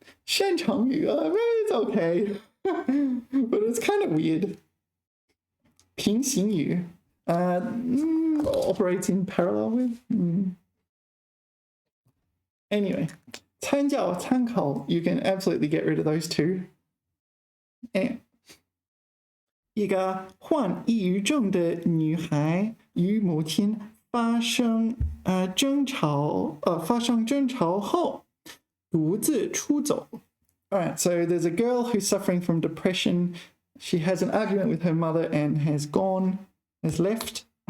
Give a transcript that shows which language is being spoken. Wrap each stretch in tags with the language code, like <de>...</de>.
<en>擅长于 it's okay, but it's kind of weird. 平行于 operates in parallel with. Anyway. 参教参考 you can absolutely get rid of those two.</en> <zh>And 一个患抑郁症的女孩与母亲发生争吵后独自出走.</zh> <en>Alright, so there's a girl who's suffering from depression. She has an argument with her mother and has left.</en>